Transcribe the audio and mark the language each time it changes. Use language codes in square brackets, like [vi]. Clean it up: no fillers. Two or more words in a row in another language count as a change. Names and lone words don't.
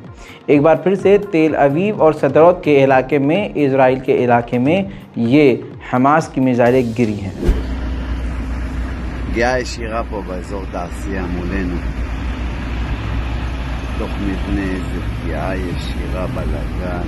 [hi] एक बार फिर से तेल अवीव और सदरौत के इलाके में, इजराइल के इलाके में ये हमास की मिसाइलें गिरी हैं। [he] פגיעה ישירה פה באזור תעשייה מולנו. תוך מבנה זה פגיעה ישירה בלגן.